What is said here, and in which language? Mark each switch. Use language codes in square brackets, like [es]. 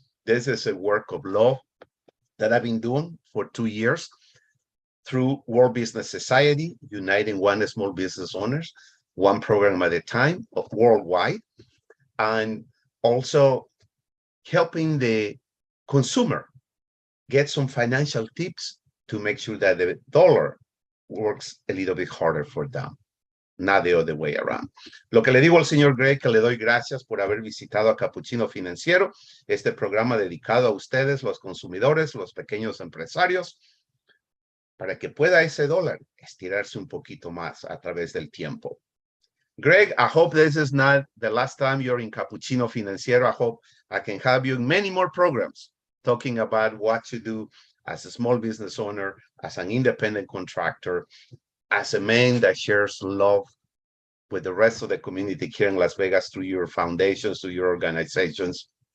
[en] This is a work of love that I've been doing for 2 years through World Business Society, uniting one small business owners, one program at a time, worldwide, and also helping the consumer get some financial tips to make sure that the dollar works a little bit harder for them, not the other way around. [es] Lo que le digo al señor Greg, que le doy gracias por haber visitado a Capucchino Financiero, este programa dedicado a ustedes, los consumidores, los pequeños empresarios, para que pueda ese dólar estirarse un poquito más a través del tiempo. [en] Greg, I hope this is not the last time you're in Capucchino Financiero. I hope I can have you in many more programs talking about what to do as a small business owner, as an independent contractor, as a man that shares love with the rest of the community here in Las Vegas through your foundations, through your organizations.